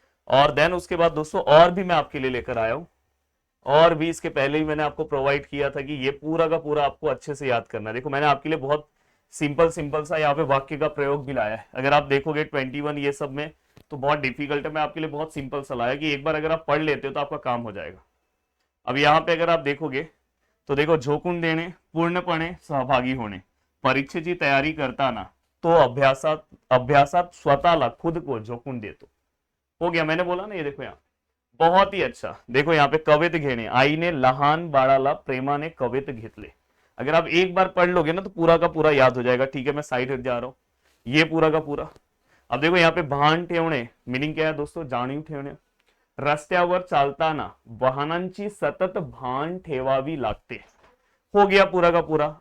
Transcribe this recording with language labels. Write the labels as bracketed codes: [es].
[hi] और देन उसके बाद दोस्तों और भी मैं आपके लिए लेकर आया हूँ, और भी इसके पहले ही मैंने आपको प्रोवाइड किया था कि ये पूरा का पूरा आपको अच्छे से याद करना है। देखो मैंने आपके लिए बहुत सिंपल सिंपल सा यहाँ पे वाक्य का प्रयोग भी लाया है। अगर आप देखोगे 21 ये सब में तो बहुत डिफिकल्ट है, मैं आपके लिए बहुत सिंपल सा लाया कि एक बार अगर आप पढ़ लेते हो तो आपका काम हो जाएगा। अब यहाँ पे अगर आप देखोगे तो देखो [mr] झोकून देणे, पूर्णपणे सहभागी होणे, परीक्षेची तयारी करताना तो अभ्यासात स्वतःला [hi] खुद को [mr] झोकून देतो। [hi] हो गया, मैंने बोला ना, ये देखो यहाँ बहुत ही अच्छा। देखो यहाँ पे [mr] कवित घेणे, आईने लहान बाळाला प्रेमाने कवित घेतले। [hi] अगर आप एक बार पढ़ लोगे ना तो पूरा का पूरा याद हो जाएगा। ठीक है, मैं साइड हट जा रहा हूं, ये पूरा का पूरा। अब देखो यहाँ पे भान ठेवणे, मीनिंग क्या है दोस्तों, जाणीव ठेवणे। [mr] रस्त्यावर चालताना वाहनांची सतत भान ठेवावी लागते, [hi] हो गया पूरा का पूरा।